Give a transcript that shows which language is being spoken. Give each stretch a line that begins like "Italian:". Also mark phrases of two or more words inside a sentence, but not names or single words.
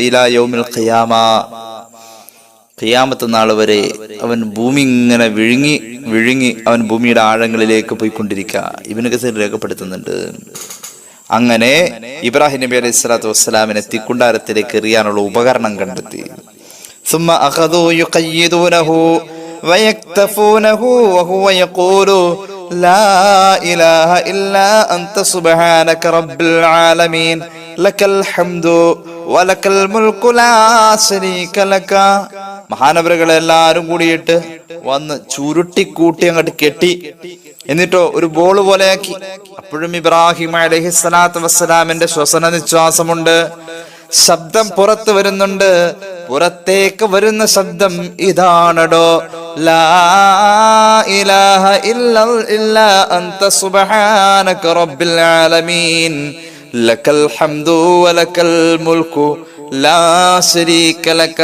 Arabic: إلى يوم القيامة,
Malayalam: ഖിയാമത്ത് നാൾ വരെ അവൻ ഭൂമി ഇങ്ങനെ വിഴുങ്ങി അവൻ ഭൂമിയുടെ ആഴങ്ങളിലേക്ക് പോയിക്കൊണ്ടിരിക്കുക. ഇബ്നു കസീർ രേഖപ്പെടുത്തുന്നുണ്ട്. അങ്ങനെ ഇബ്രാഹിം നബി
Arabic: عليه الصلاة والسلام
Malayalam: തീക്കുണ്ടാരത്തിലേക്ക് എറിയാനുള്ള ഉപകരണം കണ്ടെത്തി.
Arabic: ثم أخذوا يقيدونه ويكتفونه وهو يقول لا إله إلا أنت سبحانك رب العالمين لك الحمد ولك الملك لا شريك لك.
Malayalam: മഹാനവറുകളെ എല്ലാരും കൂടിയിട്ട് വന്ന് ചുരുട്ടിക്കൂട്ടി അങ്ങോട്ട് കെട്ടി, എന്നിട്ടോ ഒരു ബോൾ പോലെയാക്കി. അപ്പോഴും ഇബ്രാഹിം
Arabic: عليه الصلاة والسلام
Malayalam: ശ്വസന നിശ്വാസമുണ്ട്, ശബ്ദം പുറത്തു വരുന്നുണ്ട്. പുറത്തേക്ക് വരുന്ന ശബ്ദം ഇതാണടോ,
Arabic: لا إله إلا أنت سبحانك رب العالمين لك الحمد ولك الملك لا شريك لك.